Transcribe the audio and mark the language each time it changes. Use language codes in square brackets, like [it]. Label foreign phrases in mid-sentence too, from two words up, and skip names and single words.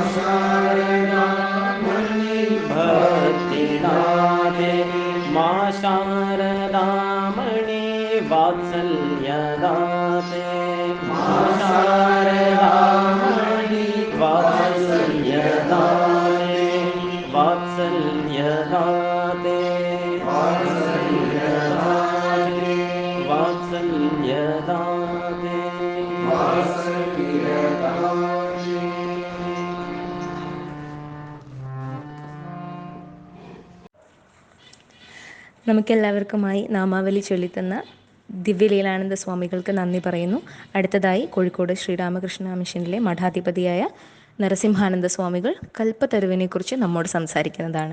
[sa] शारदामणि भक्तिदाते मा शारदामणि वात्सल्यदाते मा शारदामणि वात्सल्यदाते वात्सल्यदाते वात्सल्यदाते वात्सल्यदाते वात्सल्यदाते [ml] നമുക്കെല്ലാവർക്കുമായി നാമാവലി ചൊല്ലിത്തന്ന ദിവ്യലീലാനന്ദ സ്വാമികൾക്ക് നന്ദി പറയുന്നു. അടുത്തതായി കോഴിക്കോട് ശ്രീരാമകൃഷ്ണ മിഷനിലെ മഠാധിപതിയായ നരസിംഹാനന്ദ സ്വാമികൾ കൽപ്പത്തരുവിനെക്കുറിച്ച് നമ്മോട് സംസാരിക്കുന്നതാണ്.